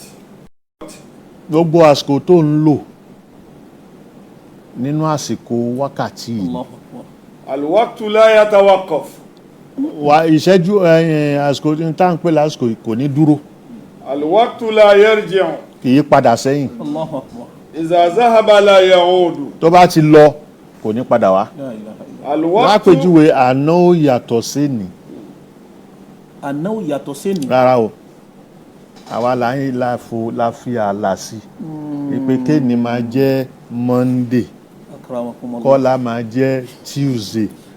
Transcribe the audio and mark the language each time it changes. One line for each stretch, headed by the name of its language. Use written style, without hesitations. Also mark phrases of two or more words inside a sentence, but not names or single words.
Yoruba: Gbogbo àsìkò tó ń lò nínú àsìkò wákàtí yìí.
Arabic: الوقت لا يتوقف.
Yoruba: Ìṣẹ́jú àsìkò tí tá ń pè lásìkò kò ní dúró.
Arabic: الوقت لا يرجع.
Yoruba: Kì í padà sẹ́yìn.
Arabic: الله أكبر. إذا ذهب لا يعود.
Yoruba: Tó bá ti lọ kò ní padà wá.
Arabic: Al-waqtu.
Yoruba: Lápèjúwe àná ó yàtọ̀ sénì. Àná ó yàtọ̀ sénì. Rárá o. Àwa la fi àlà sí. Ìpè kéènì máa jẹ́ Monday. Kọ́lá máa jẹ́ Tuesday.